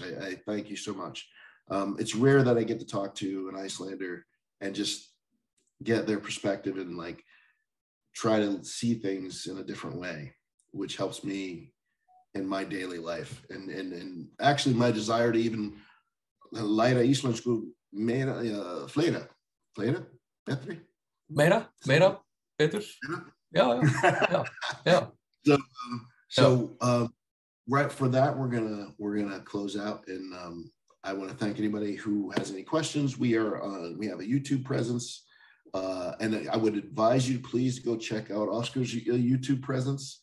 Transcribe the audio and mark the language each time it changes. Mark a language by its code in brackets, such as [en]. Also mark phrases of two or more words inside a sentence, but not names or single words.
[en] I thank you so much. It's rare that I get to talk to an Icelander and just get their perspective and like try to see things in a different way, which helps me in my daily life. And actually my desire to even [is] læra íslensku meira, fleira, betri? Meira, betur. [en] Yeah. So right for that, we're gonna close out, and I want to thank anybody who has any questions. We have a YouTube presence. And I would advise you, please go check out Oscar's YouTube presence.